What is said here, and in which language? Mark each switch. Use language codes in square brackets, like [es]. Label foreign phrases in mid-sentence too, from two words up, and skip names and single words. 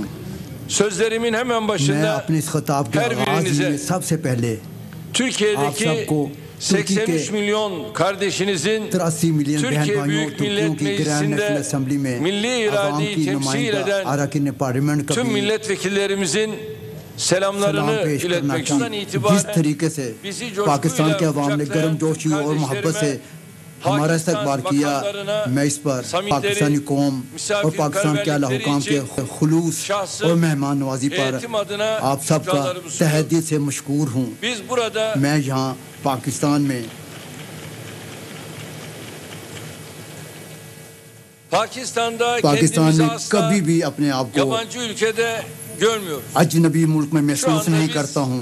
[tr] Sözlerimin hemen başında her birinize Türkiye'deki 83 milyon kardeşinizin Türkiye Büyük Millet Meclisi'nde milli iradeyi temsil eden tüm milletvekillerimizin selamlarını iletmek istiyorum. Bizi coşkuyla kucaklayan kardeşlerime [ur] ہمارا استقبال کیا، میں اس پر پاکستانی قوم اور پاکستان کے اعلیٰ حکام کے خلوص اور مہمان نوازی پر آپ سب کا تہہ دل سے مشکور ہوں۔ میں یہاں پاکستان میں کبھی بھی اپنے آپ کو اجنبی ملک میں محسوس نہیں کرتا ہوں۔